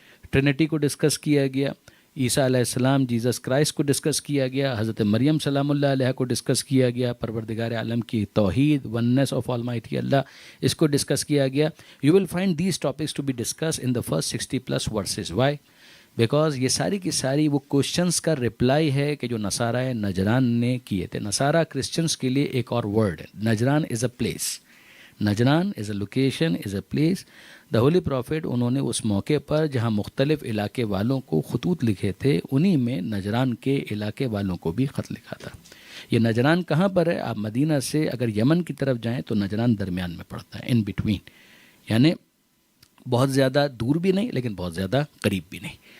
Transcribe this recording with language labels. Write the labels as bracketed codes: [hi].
[ur] Trinity کو discuss کیا گیا، عیسیٰ علیہ السلام جیزس کرائسٹ کو ڈسکس کیا گیا، حضرت مریم سلام اللہ علیہ کو ڈسکس کیا گیا، پروردگار عالم کی توحید، [en] oneness of almighty اللہ، [ur] اس کو ڈسکس کیا گیا. [en] You will find these topics to be discuss in the first 60+ verses. Why? Because [ur] یہ ساری کی ساری وہ کوشچنس کا رپلائی ہے کہ جو نصارہ نجران نے کیے تھے. نصارہ کرسچنس کے لیے ایک اور ورڈ ہے، [en] Najran is a place. Najran is a location, is a place. [ur] The holy prophet انہوں نے اس موقع پر جہاں مختلف علاقے والوں کو خطوط لکھے تھے، انہی میں نجران کے علاقے والوں کو بھی خط لکھا تھا. یہ نجران کہاں پر ہے؟ آپ مدینہ سے اگر یمن کی طرف جائیں تو نجران درمیان میں پڑتا ہے، ان بٹوین، یعنی بہت زیادہ دور بھی نہیں لیکن بہت زیادہ قریب بھی نہیں.